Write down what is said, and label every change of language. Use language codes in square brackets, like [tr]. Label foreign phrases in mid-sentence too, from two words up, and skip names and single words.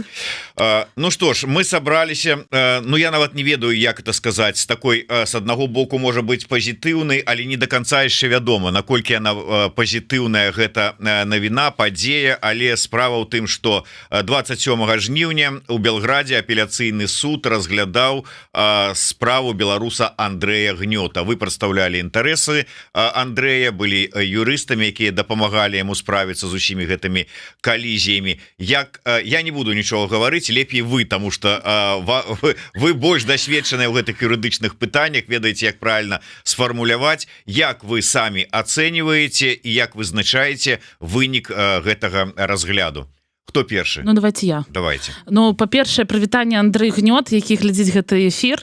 [ru] Ну что ж, [be] мы собраліся, ну я нават не ведаю, як это сказаць, с такой, с аднаго боку можа быть пазітыўнай, але [ru] не до конца [be] яшчэ вядома, наколькі яна пазітыўная гэта навіна, падзея, але справа ў тым, што 27 жніўня у Белградзе апеляцыйны суд разглядаў справу беларуса Андрэя Гнёта. Вы прадстаўлялі інтарэсы Андрэя, былі юрыстамі, якія дапамагалі яму справіцца з усімі гэтымі калізіямі. Як я не буду нічого гаварыць, лепей вы, тому что вы больш дасведчаныя ў гэтых юрыдычных пытаннях, ведаеце, як правильно сфармуляваць, як вы самі ацэньваеце і як вызначаеце вынік гэтага разгляду. Хто першы? [ru] Ну, давайте я. Давайте. [be] Ну, па-першае, прывітанне Андрэй Гнёт, які глядзіць гэты эфір.